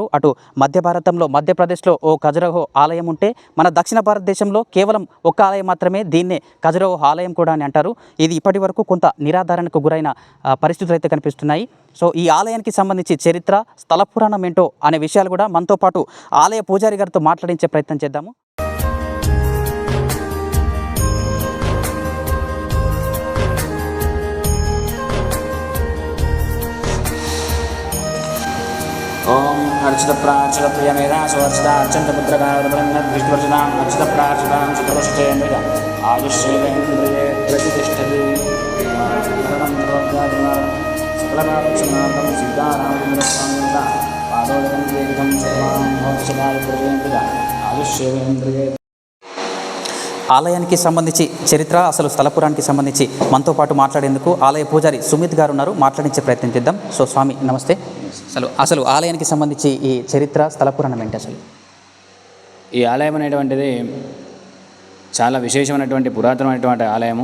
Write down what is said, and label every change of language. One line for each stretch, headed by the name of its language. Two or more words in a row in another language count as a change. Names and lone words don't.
Telugu: అటు మధ్య భారతంలో మధ్యప్రదేశ్లో ఓ ఖజురహో ఆలయం ఉంటే మన దక్షిణ భారతదేశంలో కేవలం ఒక ఆలయం మాత్రమే, దీన్నే ఖజురహో ఆలయం కూడా అని అంటారు. ఇది ఇప్పటి వరకు కొంత నిరాధారణకు గురైన పరిస్థితులు అయితే కనిపిస్తున్నాయి. సో ఈ ఆలయానికి సంబంధించి చరిత్ర, స్థల పురాణం ఏంటో అనే విషయాలు కూడా మనతో పాటు ఆలయ పూజారి గారితో మాట్లాడించే ప్రయత్నం చేద్దాము.
Sanskrit: ओम अर्चित प्राचित प्रियमेरा सुवर्चित अर्चंत पुत्रकार्यब्रह्मद्विष्टवर्चनाम् अर्चित प्राचितां चित्रवशेन्द्रिय आयुष्येवेन्द्रिये प्रतिष्ठति सकलपापक्षमापं सीतारामचन्द्रस्वामिता पादोदकं सर्वां भवक्षकार्यब्रह्मेन्द्रिय आयुष्येवेन्द्रिये.
Telugu: ఆలయానికి సంబంధించి చరిత్ర, అసలు స్థలపురానికి సంబంధించి మనతో పాటు మాట్లాడేందుకు ఆలయ పూజారి సుమిత్ గారు ఉన్నారు. మాట్లాడించే ప్రయత్నం చేద్దాం. సో స్వామి నమస్తే. అసలు ఆలయానికి సంబంధించి ఈ చరిత్ర, స్థలపురాణం ఏంటి? అసలు ఈ ఆలయం అనేటువంటిది చాలా విశేషమైనటువంటి పురాతనమైనటువంటి ఆలయము.